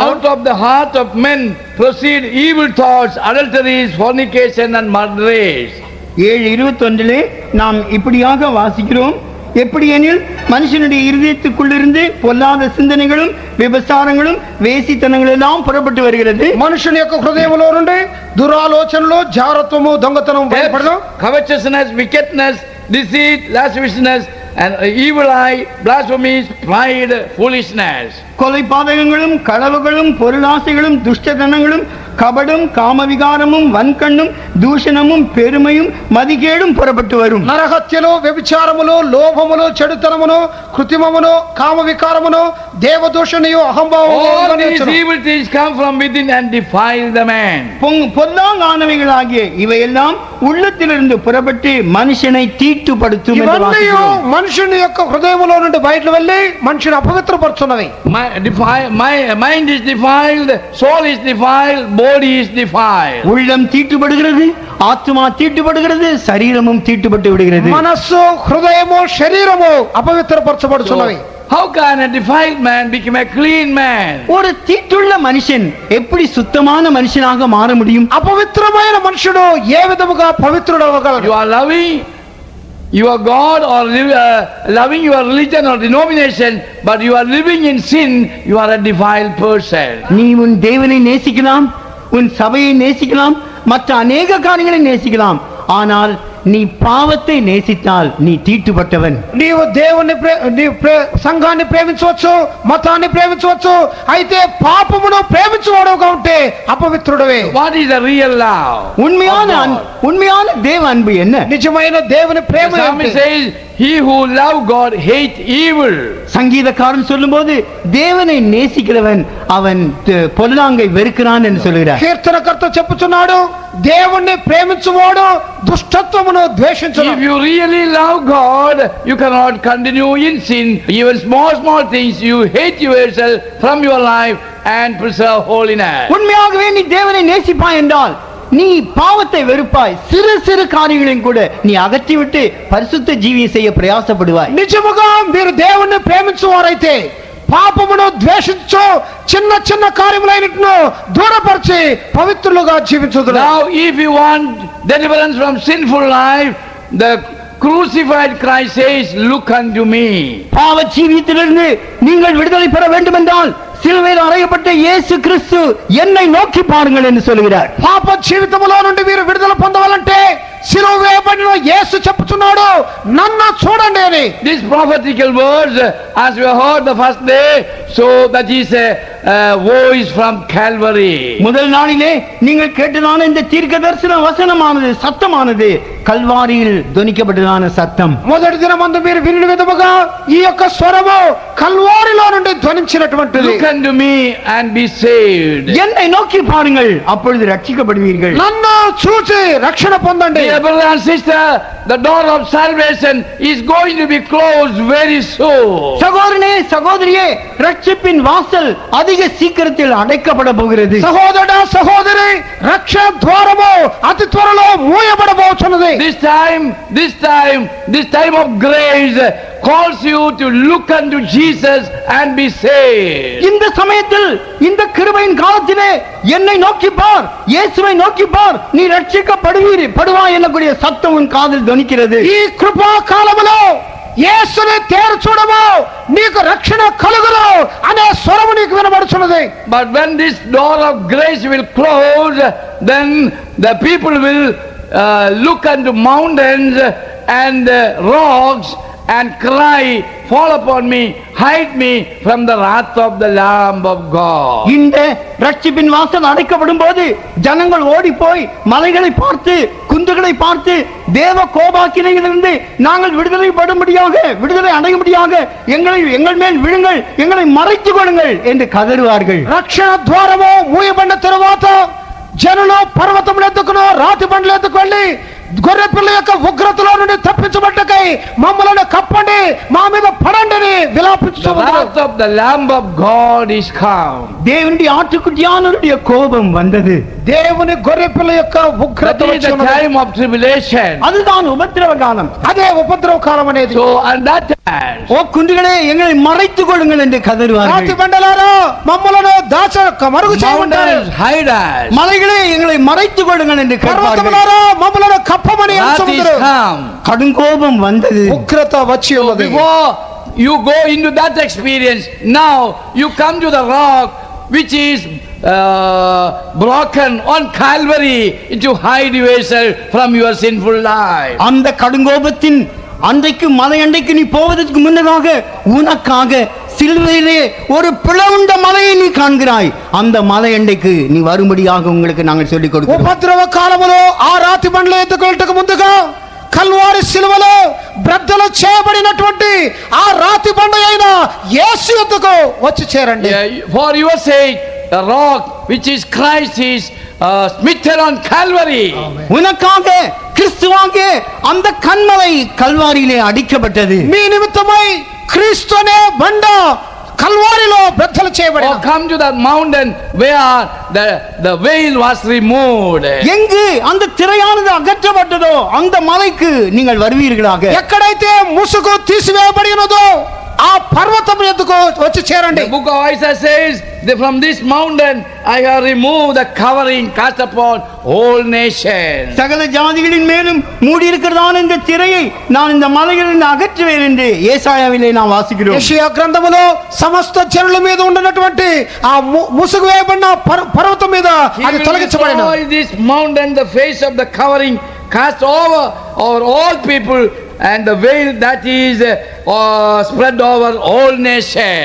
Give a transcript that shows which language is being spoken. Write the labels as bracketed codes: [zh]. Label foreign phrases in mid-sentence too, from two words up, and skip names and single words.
[en] out of the heart of men proceed evil thoughts, adulteries, fornication and murders. [ta] 7:21 நாம் இப்படியாக வாசிக்கிறோம், எப்படியெனில் மனுஷனுடைய இருதயத்துக்குள்ளிருந்து பொல்லாத சிந்தனைகளும் விபசாரங்களும் வேசித்தனங்களும் எல்லாம் புறப்பட்டு வருகிறது. [te] మనుషుని యొక్క హృదయములో నుండి దురాలోచనలు, జారత్వము, దొంగతనం బయటపడదు. [en] Covetousness, wickedness, deceit, lasciviousness and evil eye, blasphemies, pride, foolishness. [ta] கொலை பாதகங்களும் களவுகளும் பொருளாசைகளும் துஷ்டத்தனங்களும் கபடும் காமவிகாரமும் வன்கண்ணும் தூஷணமும் பெருமையும் மதிகேடும் புறப்பட்டு வரும். [te] నరహత్యలు వ్యభిచారములు లోభములు చెడుతనమును కృత్రిమమును కామ వికారమును దేవదూషణయు [en] All [te] అహంభావము [en] these evil things come from within and defile the man. [ta] பொல்லாங்கானவைகளாகிய இவையெல்லாம் உள்ளத்திலிருந்து புறப்பட்டு மனுஷனை தீட்டுப்படுத்தும் என்று [te] ఇవన్నీ [ta] வாசிக்கிறோம். [te] మనుషుని యొక్క హృదయములో నుండి బయటకు వెళ్ళి మనిషిని అపవిత్రపరుచున్నవి. [en] Mind is defiled, soul is defiled, body is defiled. [ta] உள்ளம் தீட்டுப்படுகிறது, ஆத்மா தீட்டுப்படுகிறது, சரீரமும் தீட்டுப்பட்டு விடுகிறது. [te] మనస్సు హృదయము శరీరము అపవిత్రపరచబడుచున్నవి. [en] How can a defiled man become a clean man? [ta] ஒரு தீட்டுள்ள மனுஷன் எப்படி சுத்தமான மனுஷனாக மாற முடியும்? [te] అపవిత్రమైన మనుషుడు ఏ విధముగా పవిత్రుడవగలడు? [en] You are loving your God or loving your religion or denomination, but you are living in sin, you are a defiled person. [ta] நீ உன் தேவனை நேசிக்கலாம், உன் சபையை நேசிக்கலாம், மற்ற அநேக காரியங்களை நேசிக்கலாம், ஆனால் நீ பாவத்தை நேசித்தால் நீ தீட்டுப்பட்டவன். [te] నీవు దేవుని సంఘాన్ని ప్రేమించవచ్చు, మతాన్ని ప్రేమించవచ్చు, అయితే పాపమును ప్రేమించువాడుగా ఉంటే అపవిత్రుడవే. [en] What is the real love? [ta] உண்மையான தேவ அன்பு என்ன? [te] నిజమైన దేవుని ప్రేమ [en] The psalmist [te] ఏంటి? [en] says, he who love God hate evil. [ta] சங்கீதக்காரன் சொல்லும்போது தேவனை நேசிக்கிறவன் அவன் பொல்லாங்கை வெறுக்கிறான் என்று சொல்கிறார். [te] కీర్తనకర్త చెప్పుచున్నాడు, దేవుణ్ణి ప్రేమించువాడు దుష్టత్వమును ద్వేషించును. [en] If you really love God, you cannot continue in sin. Even small things you hate yourself from your life and preserve holiness. [ta] உண்மையாகவே நீ தேவனை நேசிப்பாய் என்றால் நீ பாவத்தை வெறுப்பாய், சிறு சிறு காரியங்களையும் கூட நீ அகற்றிவிட்டு பரிசுத்த ஜீவியம் செய்ய பிரயாசப்படுவாய். [te] నిజముగా మీరు దేవుణ్ణి ప్రేమించువారైతే పాపమును ద్వేషించు, చిన్న చిన్న కార్యములైనట్ను దూరపరిచి పవిత్రులుగా జీవించుదురు. [en] Now if you want deliverance from sinful life, the crucified Christ says, look unto me. [ta] பாவ ஜீவியத்திலிருந்து நீங்கள் விடுதலை பெற வேண்டும் என்றால் சிலுவையில் அறையப்பட்ட இயேசு கிறிஸ்து என்னை நோக்கி பாருங்கள் என்று சொல்கிறார். [te] పాప జీవితములో నుండి మీరు విడుదల పొందవాలంటే శిలువ వేయబడిన యేసు చెప్పుచున్నాడు, నన్ను చూడండి అని. [en] These prophetical words, as we heard the first day, so that is a voice from Calvary. [ta] முதல் நாளிலே நீங்கள் கேட்டதான இந்த தீர்க்க தரிசன வசனமானது, சத்தமானது கல்வாரியில் துணிக்கப்பட்டதான சத்தம். [te] మొదటి దినమందు మీరు వినిన విధముగా ఈ యొక్క స్వరము కల్వారిలో నుండి ధ్వనించినటువంటిది. [en] Look unto me and be saved. [ta] என்னை நோக்கி பாருங்கள், அப்பொழுது ரட்சிக்கப்படுவீர்கள். [te] నన్ను చూచి రక్షణ పొందండి. [en] Dear brother and sister, the door of salvation is going to be closed very soon. [ta] சகோதரனே சகோதரியே, ரட்சிப்பின் வாசல் அதிக சீக்கிரத்தில் அடைக்கப்பட போகிறது. [te] సహోదరుడా సహోదరి, రక్షణ ద్వారము అతి త్వరలో మూయబడబోతున్నది. [en] This time of grace calls you to look unto Jesus and be saved. [ta] இந்த சமயத்தில், இந்த கிருபையின் காலத்திலே என்னை நோக்கி பார், இயேசுவை நோக்கி பார், நீ ரட்சிக்கப்படுவாய் என்னக்கூடிய சத்தம் உன் காதில் துணிக்கிறது. [te] ఈ కృపా కాలములో యేసుని తేరు చూడము, నీకు రక్షణ కలుగును అనే స్వరము నీకు వినబడుచున్నది. [en] But when this door of grace will close, then the people will look unto mountains and rocks and cry, fall upon me, hide me from the wrath of the Lamb of God. [ta] இந்த ரட்சிப்பின் வாசல் அடைக்கப்படும் போது ஜனங்கள் ஓடி போய் மலைகளை பார்த்து, குன்றுகளை பார்த்து, தேவ கோபாக்கினையிலிருந்து நாங்கள் விடுதலை அடையும்படியாக எங்கள் மேல் விழுங்கள், எங்களை மறைத்துக் கொள்ளுங்கள் என்று கதறுவார்கள். [te] రక్షణ ద్వారము మూయబడిన తరువాత జనులు పర్వతములు ఎత్తుకును, రాతి బండ్లు ఎత్తుకొని గొర్రె పిల్ల యొక్క ఉగ్రతలో నుండి తప్పించబట్టకై మమ్మలను కప్పండి, మా మీద పడండి అని విలాపించుచున్నారు. [en] The wrath of the Lamb of God is come. [ta] தேவனுடைய ஆட்டுக்குட்டியானவருடைய கோபம் வந்தது. [te] దేవుని గొర్రె పిల్ల యొక్క ఉగ్రత [en] That is the [te] వచ్చినది. [en] time of tribulation. [ta] அதுதான் உபத்திரவ காலம். [te] అదే ఉపద్రవ కాలం అనేది. [en] So at that time, [ta] ஓ குன்றுகளே, எங்களை மறைத்துக் கொள்ளுங்கள் என்று [te] రాతి [ta] கதறுவார்கள். [te] బండలారా మమ్మలను మరుగు చేయమంటారు. [en] mountains hide us. [ta] மலைகளே, எங்களை மறைத்துக் கொள்ளுங்கள் என்று கேட்பார்கள். [te] పర్వతములారా మమ్మలను కప్పమని [en] Wrath is [te] అంటున్నారు. [en] come. [ta] கடுங்கோபம் வந்தது. [te] ఉగ్రత వచ్చి [en] So [te] ఉన్నది. [en] before you go into that experience, now you come to the rock which is broken on Calvary to hide yourself from your sinful life. [ta] அந்த கடுங்கோபத்தின் அன்றைக்கு மலை அன்றைக்கு நீ போவதற்கு முன்னதாக உனக்காக சிலுவையிலே ஒரு பிளவுண்ட மலையை நீ காண்கிறாய். அந்த மலை அண்டைக்கு நீ வரும்படியாக உங்களுக்கு நாங்கள் சொல்லிக் கொடுக்கிறோம். [te] ఉపద్రవ కాలములో ఆ రాతి బండ్ల ఎత్తుకొల్టకు ముందుగా కల్వారి సిలువలో బ్రద్దలు చేయబడినటువంటి ఆ రాతి బండ అయిన యేసు యొద్దకు వచ్చి చేరండి. [en] For your sake, the rock which is Christ is smitten on Calvary. [ta] உனக்காக கிறிஸ்துவாகிய அந்த கன்மலை கல்வாரியிலே அடிக்கப்பட்டது. [te] మీ నిమిత్తమై క్రీస్తు అనే బండ కల్వారిలో బ్రద్దలు చేయబడింది. [en] Oh, come to that mountain where the veil was removed. [ta] எங்கு அந்த திரையானது அகற்றப்பட்டதோ அந்த மலைக்கு நீங்கள் வருவீர்களாக. [te] ఎక్కడైతే ముసుగు తీసివేయబడినదో ఆ పర్వతం ఎద్దుకు వచ్చి చేరండి. [en] The book of Isaiah says that from this mountain I have removed the covering cast upon all nations. [ta] சகல ஜாதிகளின் மேலும் மூடி இருக்கிறதான இந்த திரையை நான் இந்த மலையிலிருந்து அகற்றுவேன் என்று ஏசாயாவிலே நாம் வாசிக்கிறோம். [te] యెషయా గ్రంథములో సమస్త జనుల మీద ఉన్నటువంటి ఆ ముసుగు వేయబడిన పర్వతం మీద అది తొలగించబడినది. [en] This mountain, the face of the covering cast over all people, and the veil that is spread over all nations.